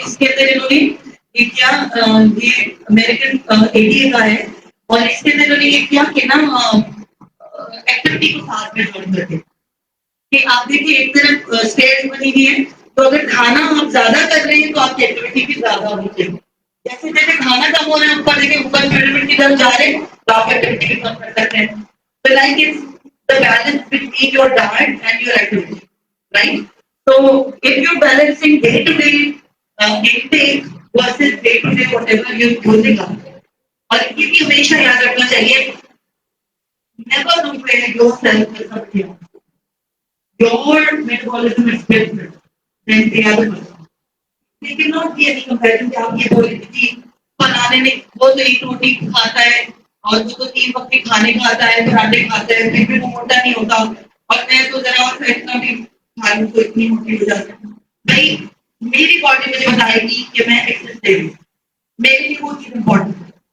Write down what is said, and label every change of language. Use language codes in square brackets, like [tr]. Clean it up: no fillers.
[ur] اس کے اندر انہوں نے یہ کیا, یہ امریکن ایڈیا کا ہے, اور اس کے اندر انہوں نے یہ کیا کہ نا ایکٹیویٹی کو ساتھ میں جوڑ کر کے کہ آپ دیکھیے ایک طرف اسٹیئرز بنی ہوئی ہے, تو اگر کھانا آپ زیادہ کر رہے ہیں تو آپ کی ایکٹیویٹی بھی زیادہ ہونی چاہیے. جیسے جیسے کھانا کم ہو رہا ہے اوپر دیکھیں اوپر پیرامڈ کی طرف جا رہے ہیں تو آپ ایکٹیویٹی بھی کم کر سکتے ہیں. [en] So like it's the balance between your diet and your activity, right? So if you're balancing day to day intake versus day to day whatever you're using up, [ur] اور یہ بھی ہمیشہ یاد رکھنا چاہیے [en] never compare yourself with somebody else. Your metabolism is different than the other person. There cannot be any comparison [ur] کہ آپ یہ بولے کہ بنانے میں وہ تو ایک روٹی کھاتا ہے اور وہ تو 3 وقت کے کھانے کھاتا ہے, پراٹھے کھاتا ہے, پھر بھی وہ موٹا نہیں ہوتا, اور میں تو ذرا اور اتنا بھی کھا لوں تو اتنی موٹی ہو جاتی ہوں. بھائی میری باڈی مجھے بتائے گی کہ میں ایکسرسائز دے رہی ہوں, میرے لیے وہ چیز امپورٹنٹ ہے.